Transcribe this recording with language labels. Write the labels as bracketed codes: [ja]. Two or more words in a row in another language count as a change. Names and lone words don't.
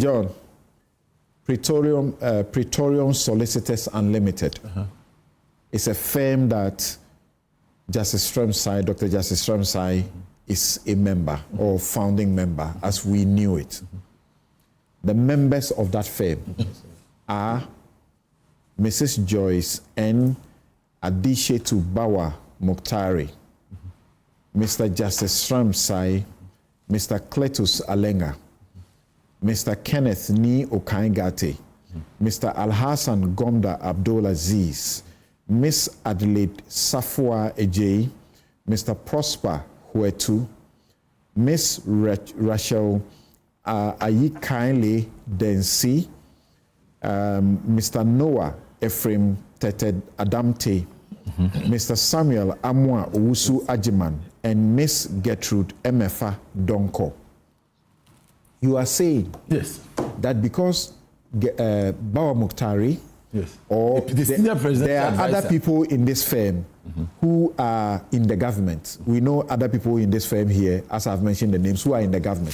[en] John, Praetorium Solicitors Unlimited. It's a firm that Justice Stremsai, Dr. Justice Stremsai, is a member or founding member, as we knew it. The members of that firm are Mrs. Joyce N. Adishetu Bawa Muktari, Mr. Justice Stremsai, Mr. Cletus Alenga, Mr. Kenneth Ni Okaingate, Mr. Alhassan Gomda Abdul Aziz, Miss Adelaide Safua Ejei, Mr. Prosper Huetu, Miss Rachel Ayi Kindly Densi, Mr. Noah Ephraim Tete Adamte, Mr. Samuel Amwa Owusu Agyeman, and Miss Gertrude Emefa Donko. You are saying that because Bawa Muktari or there are other people in this firm who are in the government. We know other people in this firm here, as I've mentioned the names, who are in the government.